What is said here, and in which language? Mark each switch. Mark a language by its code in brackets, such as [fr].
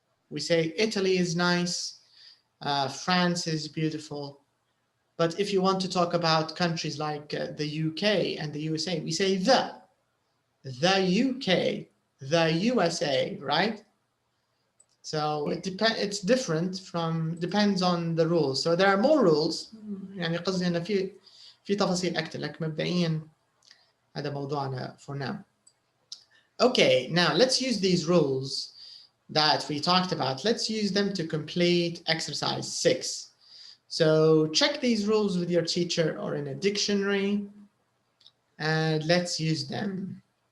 [en] We say Italy is nice, France is beautiful. But if you want to talk about countries like the UK and the USA, we say the UK, the USA, right? So it's different depends on the rules. So there are more rules. [ar] يعني قصدي إن في تفاصيل أكتر. لكن مبدئيا هذا موضوعنا [en] for now. Okay, now let's use these rules that we talked about. Let's use them to complete exercise 6. So check these rules with your teacher or in a dictionary, and let's use them.